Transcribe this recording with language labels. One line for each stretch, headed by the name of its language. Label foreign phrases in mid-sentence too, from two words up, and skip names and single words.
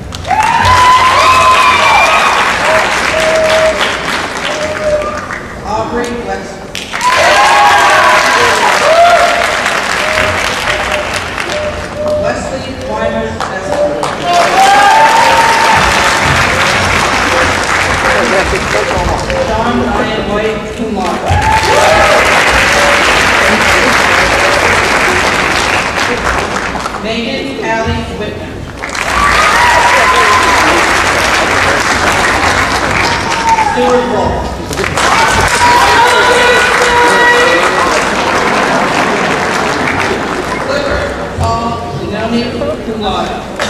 English: Aubrey Wexler. Wesley Widener. John Ryan White,
Latin: cum laude.
English: Megan Allie Whitner. Stuart Wolf. Clifford Paul Zanoni,
Latin: cum laude.